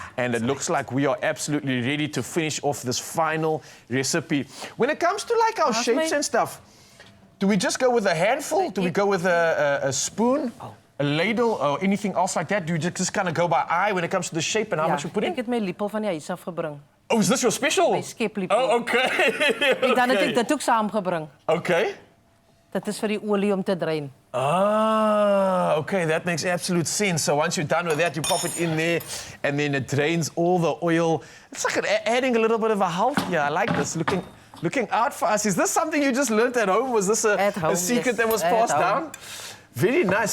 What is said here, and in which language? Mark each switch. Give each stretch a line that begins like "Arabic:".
English: And it looks like we are absolutely ready to finish off this final recipe. When it comes to like our shapes and stuff, do we just go with a handful? Do we go with a spoon? A ladle or anything else like that? Do you just kind of go by eye when it comes to the shape and how much you put in?
Afrikaans: Ek het my lepel van die huis af gebring.
English: Oh, is this your special?
Afrikaans: My skeplepel.
English: Oh, okay.
Afrikaans: En dan het ek dit ook saamgebring.
English: Okay.
Afrikaans: Dit is vir die olie om te drein.
English: Ah, okay, that makes absolute sense. So once you're done with that, you pop it in there, and then it drains all the oil. It's like adding a little bit of a health here. I like this. Looking out for us. Is this something you just learned at home? Was this At home, a secret yes. that was At passed home. down? Very nice.